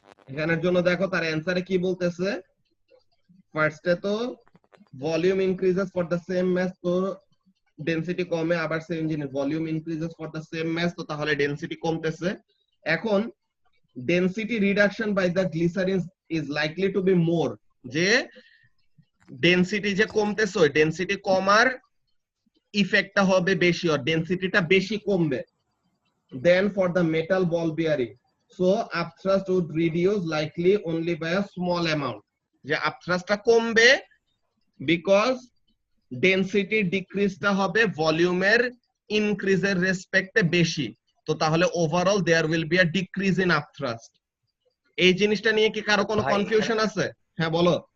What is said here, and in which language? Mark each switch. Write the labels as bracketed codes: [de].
[bn] এখানের জন্য দেখো তার অ্যানসারে কি বলতেছে, ফার্স্টে তো volume increases for the same mass, তো ডেনসিটি কমে, আবার সেম জিনিস volume increases for the same mass, তো তাহলে ডেনসিটি কমতেছে। [en] এখন density reduction by the glycerine is likely to be more, [bn] যে ডেনসিটি যে কমতেছে ওই ডেনসিটি কমার ইফেক্টটা হবে বেশি, আর ডেনসিটিটা বেশি কমবে। [en] than for the metal ball bearing. So upthrust would reduce likely only by a small amount. [bn] যে upthrustটা কমবে because density decrease টা হবে ভলিউমের ইনক্রিজের রেসপেক্টে বেশি। তো তাহলে [en] Overall there will be a decrease in upthrust. [bn] এই জিনিসটা নিয়ে কি কারো কোনো কনফিউশন আছে? হ্যাঁ বলো।